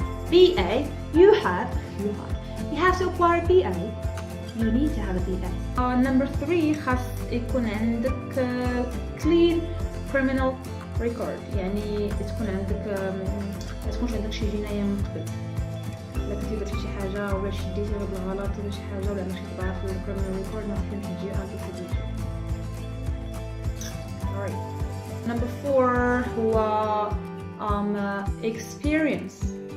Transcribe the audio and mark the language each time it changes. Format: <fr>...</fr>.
<en>BA you have to acquire BA. You need to have a BA. Number 3</en> <ar>خاص يكون عندك</ar> <en>clean criminal record،</en> <ar>يعني تكون عندك ما تكونش عندك شي جناية من قبل، لا كنتي درتي شي حاجة ولا شديتي بالغلط ولا شي حاجة ولا عندك شي طبعة في الكريمينال ريكورد ما تكونش تجي أنتي.</ar> <en>Alright. Number 4</en> <ar>هو experience.</ar>